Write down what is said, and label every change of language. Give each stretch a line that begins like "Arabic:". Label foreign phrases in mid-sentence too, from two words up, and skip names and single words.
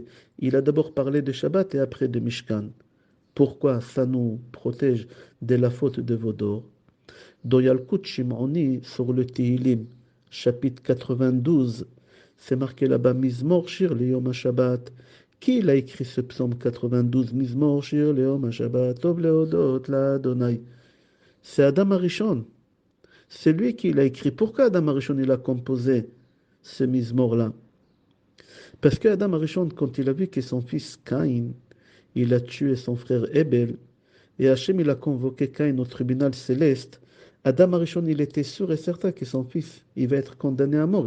French: Il a d'abord parlé de Shabbat et après de Mishkan. Pourquoi ça nous protège de la faute de Vaudor? Dans Yalkut Shimoni, sur le Tehillim, chapitre 92, c'est marqué là-bas,
Hebrew: מזמור שיר ליום השבת.
French: Qui a écrit ce psaume 92,
Hebrew: מזמור שיר ליום השבת, טוב להודות לה?
French: C'est Adam Arishon. C'est lui qui l'a écrit. Pourquoi Adam Arishon il a composé ce Mizmor-là? Parce que Adam Arishon, quand il a vu que son fils Caïn, il a tué son frère Ebel, et Hachem il a convoqué Caïn au tribunal céleste, Adam Arishon il était sûr et certain que son fils il va être condamné à mort.